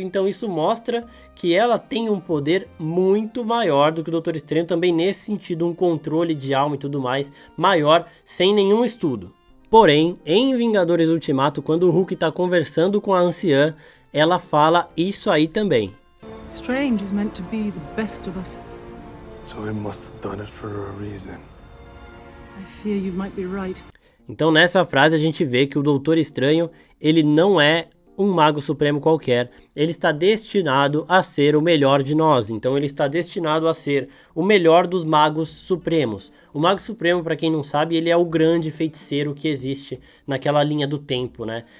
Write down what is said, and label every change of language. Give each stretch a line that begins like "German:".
Portuguese: Então isso mostra que ela tem um poder muito maior do que o Doutor Estranho. Também nesse sentido, um controle de alma e tudo mais maior, sem nenhum estudo. Porém, em Vingadores Ultimato, quando o Hulk está conversando com a anciã, ela fala isso aí também.
English: Strange is meant to be the best of us. So he must have done it for a reason. I fear you might be right.
Portuguese: Então nessa frase a gente vê que o Doutor Estranho, ele não é um mago supremo qualquer, ele está destinado a ser o melhor de nós, então ele está destinado a ser o melhor dos magos supremos. O mago supremo, para quem não sabe, ele é o grande feiticeiro que existe naquela linha do tempo, né?